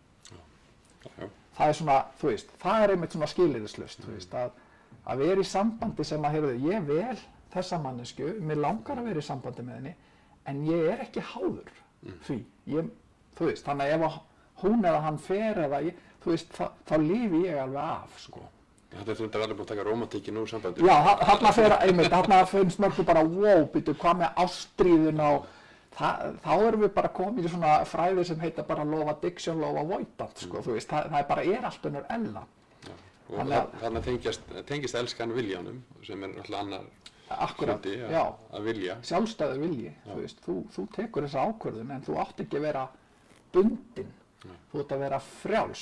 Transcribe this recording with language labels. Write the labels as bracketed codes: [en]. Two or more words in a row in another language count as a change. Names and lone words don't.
[is] Það svona, þú veist, það einmitt svona skilyrðislaust, þú veist, að vera í sambandi sem að ég vel þessa mannesku, mér langar að vera í sambandi með henni en ég ekki háður því, þú veist, þannig að ef hún eða hann fer eða þú veist, þá lifi ég alveg af, sko. Þetta er alveg búin að taka rómantíkin úr sambandinu. Já, þarna finnst mörgum bara, wow, býtu, hvað með ástríðuna og þá erum við bara komið í svona fræði sem heita bara [en] love addiction, love avoidance, [is] sko, þú veist, það bara allt önnur ella. Og þannig tengist elskan viljanum, sem náttúrulega annar akkurat, hluti já, að vilja. sjálfstæður vilji, þú tekur þessa ákvörðun en þú átt ekki að vera bundinn, þú átt að vera frjáls.